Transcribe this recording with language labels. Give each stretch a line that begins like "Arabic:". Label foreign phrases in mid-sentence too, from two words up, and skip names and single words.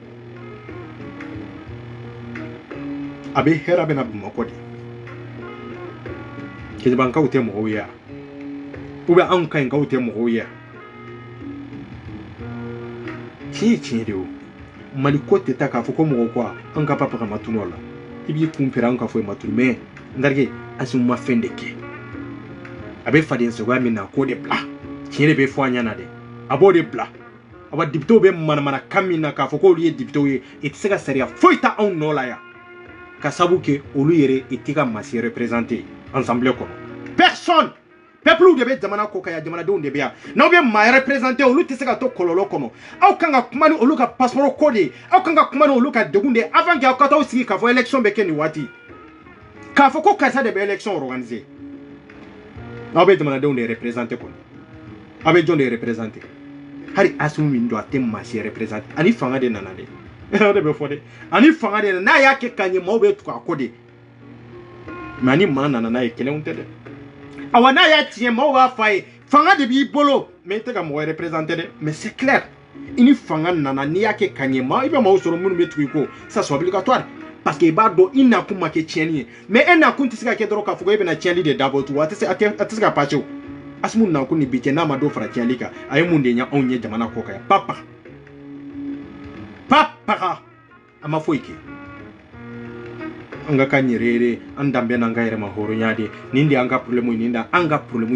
Bambara: a bɛ hɛrɛ bɛ na Bamakɔ de Keɲebankaw tɛ mɔgɔw ye
French: ou bien
Bambara: anw Kayinkaw tɛ mɔgɔw ye tiɲɛ de o Mali ko tɛ taa k'a fɔ ko mɔgɔ ko an ka papa ka ma tunu o la i b'i kun pere an ka foyi ma tunu mais n darike Asimu ma fɛn de kɛ a bɛ faden sogoya min na k'o de bila tiɲɛ de bɛ fɔ an ɲɛna dɛ a b'o de bila a wa députés bɛ manamana kan min na k'a fɔ k'olu ye députés ye i tɛ se ka sariya foyi ta anw nɔ la yan ka sabu kɛ olu yɛrɛ i tɛ ka masi représenter assemblée kɔnɔ personne peuple de bɛ jamana ko kan jamanadenw de bɛ yan n'aw bɛ maa représenter olu tɛ se ka to kɔlɔlɔ kɔnɔ aw kan ka kuma ni olu ka passeport ko de ye aw kan ka kuma ni olu ka degun de ye
French: avant que
Bambara: aw ka t'aw sigi k'a fɔ élection bɛ kɛ nin waati k'a fɔ ko karisa de bɛ élection organiser n'aw bɛ jamanadenw de représenter kɔni aw bɛ jɔn de représenter hali Asimu min don a tɛ maa si représenter ani fanga de nana de o de bɛ fɔ dɛ ani fanga de n'a y'a kɛ ka ɲɛ maaw bɛ tugu a ko de mais ani maa nana n'a ye kelenw tɛ dɛ awa n'a y'a tiɲɛ maaw b'a fɔ a ye fanga de b'i bolo mais i tɛ ka mɔgɔ représenter dɛ
French: mais c'est clair
Bambara: i ni fanga nana n'i y'a kɛ ka ɲɛ maa i bɛ maaw sɔrɔ minnu bɛ tugu i ko
French: ça c'est obligatoire parce que
Bambara: i b'a dɔn i nakun ma kɛ tiɲɛni ye mais e nakun tɛ se ka kɛ dɔrɔn k'a fɔ ko e bɛna tiɲɛli de dabɔ tugun a tɛ se ka passer o Asimu nakun ni bi cɛ n'a ma dɔ fara tiɲɛli kan a ye mun de ɲɛ anw ye jamana kɔ kan yan papa a ma foyi kɛ an ka kan yɛrɛ yɛrɛ an danbɛ n'an ka yɛrɛma hɔrɔnya de nin de an ka problème ye nin da an ka problème